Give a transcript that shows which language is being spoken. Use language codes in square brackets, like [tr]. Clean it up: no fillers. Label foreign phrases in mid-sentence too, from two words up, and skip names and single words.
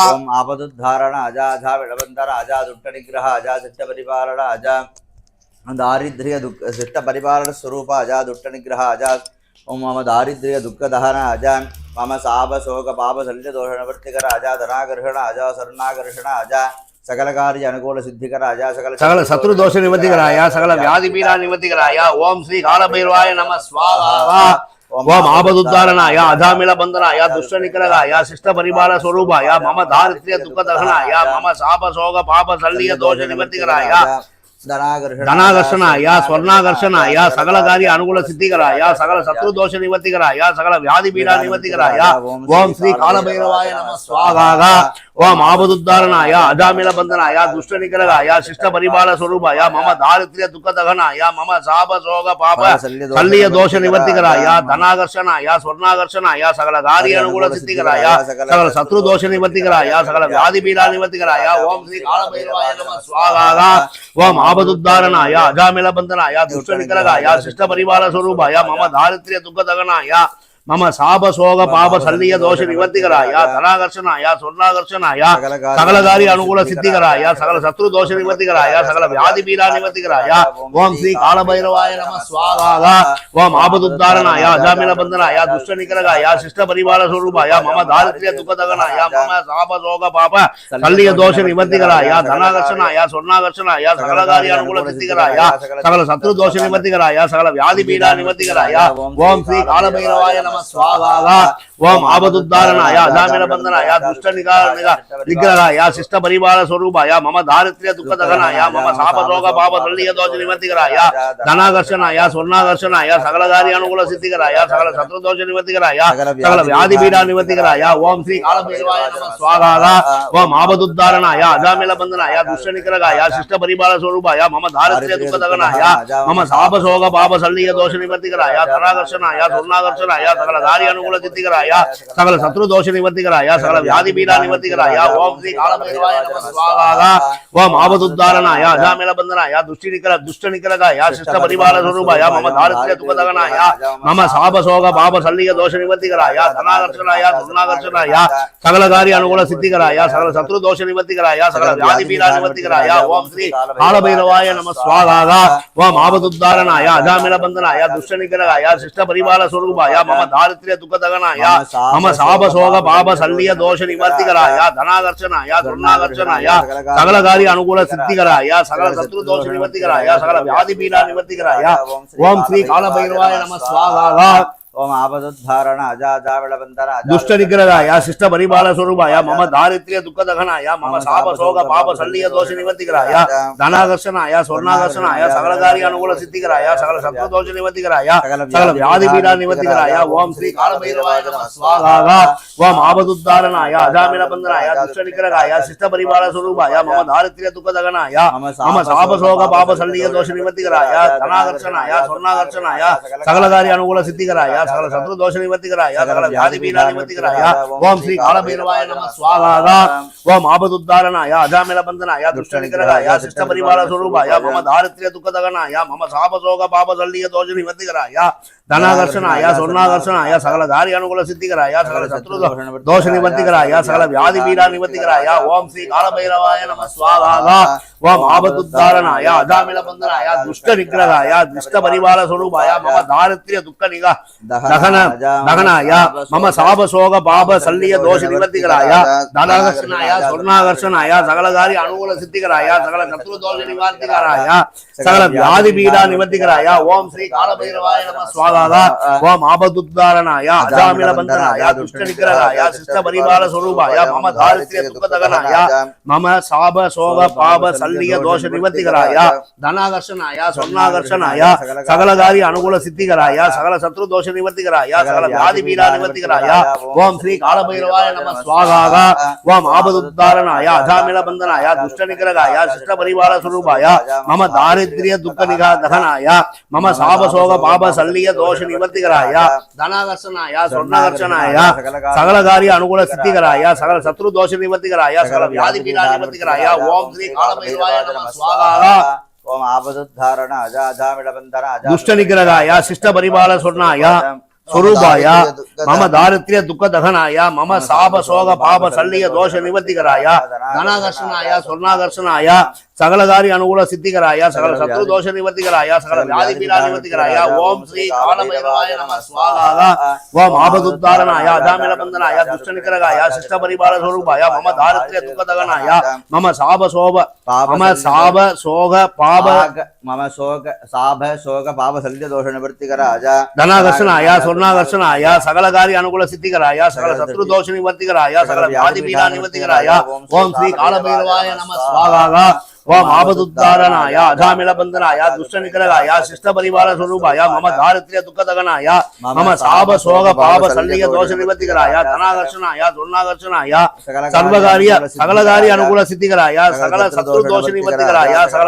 [sa] ओम आपदुद्धारण अजामिल बंधन अजा दुष्ट निग्रह अजा दुष्ट परिपालन अजा दारिद्र्य दुख शिष्ट परिपालन स्वरूप अजा दुष्ट निग्रह अजा ओम मम दारिद्र्य दुख दहन अजा मम शाप शोक पाप शल्य दोष निवर्तिकर अजा धनाकर्षण अजा स्वर्णाकर्षण अजा सकल कार्य अनुकूल सिद्धिकराय सकल शत्रु दोष निवर्तिकराय सकल व्याधि पीड़ा निवर्तिकराय ओम श्री काल भैरवाय नमः स्वाहा ओम आपदुद्धारणाय अजामिल बंधनाय दुष्ट निग्रहाय शिष्ट परिवार स्वरूपाय मम दारिद्र्य दुख दहनाय मम शाप शोक पाप शल्य दोष निवर्तिकराय धनाकर्षणाय स्वर्णाकर्षणाय सकल कार्य अनुकूल सिद्धिकराय सकल शत्रु दोष निवर्तिकराय सकल व्याधि पीड़ा निवर्तिकराय ओम श्री काल भैरवाय नमः स्वाहा ओम आपदुद्धारणाय अजामिल बंधनाय दुष्ट निग्रहाय शिष्ट परिवार स्वरूपाय मम दारिद्र्य दुख दहनाय मम शाप शोक पाप शल्य दोष निवर्तिकराय धनाकर्षणाय स्वर्णाकर्षणाय सकल कार्य अनुकूल सिद्धिकराय सकल शत्रु दोष निवर्तिकराय सकल व्याधि पीड़ा निवर्तिकराय ओम श्री काल भैरवाय नमः स्वाहा ओम आपदुद्धारणाय अजामिल बंधनाय दुष्ट निग्रहाय शिष्ट परिवार स्वरूपाय मम दारिद्र्य दुख दहनाय मम शाप शोक पाप शल्य दोष निवर्तिकराय धनाकर्षणाय स्वर्णाकर्षणाय सकल कार्य अनुकूल सिद्धिकराय सकल शत्रु दोष निवर्तिकराय सकल व्याधि पीड़ा निवर्तिकराय ओम श्री काल भैरवाय नमः स्वाहा ओम आपदुद्धारणाय अजामिल बंधनाय दुष्ट निग्रहाय शिष्ट परिवार स्वरूपाय मम दारिद्र्य दुख दहनाय मम शाप शोक पाप शल्य दोष निवर्तिकराय धनाकर्षणाय स्वर्णाकर्षणाय सकल कार्य अनुकूल सिद्धिकराय सकल शत्रु दोष निवर्तिकराय सकल व्याधि पीड़ा निवर्तिकराय ओम श्री काल भैरवाय नमः स्वाहा ओम आपदुद्धारणाय अजामिल बंधनाय दुष्ट निग्रहाय शिष्ट परिवार स्वरूपाय मम दारिद्र्य दुख दहनाय मम शाप शोक पाप शल्य दोष निवर्तिकराय धनाकर्षणाय स्वर्णाकर्षणाय सकल कार्य अनुकूल सिद्धिकराय सकल शत्रु दोष निवर्तिकराय सकल व्याधि पीड़ा निवर्तिकराय ओम श्री काल भैरवाय नमः स्वाहा ओम आपदुद्धारणाय अजामिल बंधनाय दुष्ट निग्रहाय शिष्ट परिवार स्वरूपाय मम दारिद्र्य दुख दहनाय मम शाप शोक पाप शल्य दोष निवर्तिकराय धनाकर्षणाय स्वर्णाकर्षणाय सकल कार्य अनुकूल सिद्धिकराय सकल शत्रु दोष निवर्तिकराय सकल व्याधि पीड़ा निवर्तिकराय ओम श्री काल भैरवाय नमः स्वाहा ओम आपदुद्धारणाय अजामिल बंधनाय दुष्ट निग्रहाय शिष्ट परिवार स्वरूपाय मम दारिद्र्य दुख दहनाय मम शाप शोक पाप शल्य दोष निवर्तिकराय धनाकर्षणाय स्वर्णाकर्षणाय सकल कार्य अनुकूल सिद्धिकराय सकल शत्रु दोष निवर्तिकराय सकल व्याधि पीड़ा निवर्तिकराय ओम श्री काल भैरवाय नमः स्वाहा ओम आपदुद्धारणाय अजामिल बंधनाय दुष्ट निग्रहाय शिष्ट परिवार स्वरूपाय मम दारिद्र्य दुख दहनाय मम शाप शोक पाप शल्य दोष निवर्तिकराय धनाकर्षणाय स्वर्णाकर्षणाय सकल कार्य अनुकूल सिद्धिकराय सकल शत्रु दोष निवर्तिकराय सकल व्याधि पीड़ा निवर्तिकराय ओम श्री काल भैरवाय नमः स्वाहा ओम आपदुद्धारण अजामिल बंधन दुष्ट निग्रहाय शिष्ट परिवार स्वरूपाय मम दारिद्र्य दुख दहनाय मम शाप शोक पाप शल्य दोष निवर्तिकराय धनाकर्षणाय स्वर्णाकर्षणाय सकल कार्य अनुकूल सिद्धिकराय सकल शत्रु दोष निवर्तिकराय सकल व्याधि पीड़ा निवर्तिकराय ओम श्री काल भैरवाय नमः स्वाहा ओम आपदुद्धारणाय अजामिल बंधनाय दुष्ट निग्रहाय शिष्ट परिवार स्वरूपाय मम दारिद्र्य दुख दहनाय मम शाप शोक पाप शल्य दोष निवर्तिकराय धनाकर्षणाय स्वर्णाकर्षणाय सकल कार्य अनुकूल सिद्धिकराय सकल शत्रु दोष निवर्तिकराय सकल व्याधि पीड़ा निवर्तिकराय ओम श्री काल भैरवाय नमः स्वाहा ओम आपदुद्धारणाय अजामिल बंधनाय दुष्ट निग्रहाय शिष्ट परिवार स्वरूपाय मम दारिद्र्य दुख दहनाय मम शाप शोक पाप शल्य दोष निवर्तिकराय धनाकर्षणाय स्वर्णाकर्षणाय सकल कार्य अनुकूल सिद्धिकराय सकल शत्रु दोष निवर्तिकराय सकल व्याधि पीड़ा निवर्तिकराय ओम श्री काल भैरवाय नमः स्वाहा ओम आपदुद्धारणाय अजामिल बंधनाय दुष्ट निग्रहाय शिष्ट परिवार स्वरूपाय मम दारिद्र्य दुख दहनाय मम शाप शोक पाप शल्य दोष निवर्तिकराय धनाकर्षणाय स्वर्णाकर्षणाय सकल कार्य अनुकूल सिद्धिकराय सकल शत्रु दोष निवर्तिकराय सकल व्याधि पीड़ा निवर्तिकराय ओम श्री काल भैरवाय नमः स्वाहा ओम आपदुद्धारणाय अजामिल बंधनाय दुष्ट निग्रहाय शिष्ट परिवार स्वरूपाय मम दारिद्र्य दुख दहनाय मम शाप शोक पाप शल्य दोष निवर्तिकराय धनाकर्षणाय स्वर्णाकर्षणाय सकल कार्य अनुकूल सिद्धिकराय सकल शत्रु दोष निवर्तिकराय सकल व्याधि पीड़ा निवर्तिकराय ओम श्री काल भैरवाय नमः स्वाहा ओम आपदुद्धारणाय अजामिल बंधनाय दुष्ट निग्रहाय शिष्ट परिवार स्वरूपाय मम दारिद्र्य दुख दहनाय मम शाप शोक पाप शल्य दोष निवर्तिकराय धनाकर्षणाय स्वर्णाकर्षणाय सकल कार्य अनुकूल सिद्धिकराय सकल शत्रु दोष निवर्तिकराय सकल व्याधि पीड़ा निवर्तिकराय ओम श्री काल भैरवाय नमः स्वाहा ओम आपदुद्धारण अजामिल बंधन दुष्ट निग्रहाय शिष्ट परिवार स्वरूपाय स्वरूपाय मम दारिद्र्य दुख दहनाय मम शाप शोक पाप शल्य दोष निवर्तिकराय धनाकर्षणाय स्वर्णाकर्षणाय सकल कार्य अनुकूल सिद्धिकराय सकल शत्रु दोष निवर्तिकराय सकल व्याधि पीडा निवर्तिकराय ओम् श्री कालभैरवाय नम स्वाहा ओम् आपदुद्धारणाय अजामिल बन्धनाय दुष्ट निग्रहाय शिष्ट परिपाल स्वरूपाय मम दारिद्र्य दुःखदहनाय मम शाप शोक पाप मम शोक साभ शोक पाप सलित दोष निवृत्तिकराय धनाकर्षणाय स्वर्णाकर्षणाय सकल कार्य अनुकूल सिद्धिकराय सकल शत्रु दोष निवर्तिकराय सकल व्याधि पीडा निवर्तिकराय ओम श्री कालभैरवाय नमः स्वाहा ओम आपदुद्धारणाय अजामिल बंधनाय दुष्ट निग्रहाय शिष्ट परिवार स्वरूपाय मम दारिद्र्य दुःखदगनाय मम शाप शोक पाप शल्य दोष निवर्तिकराय धनाकर्षणाय स्वर्णाकर्षणाय सकल कार्य अनुकूल सिद्धिकराय सकल शत्रु दोष निवर्तिकराय सकल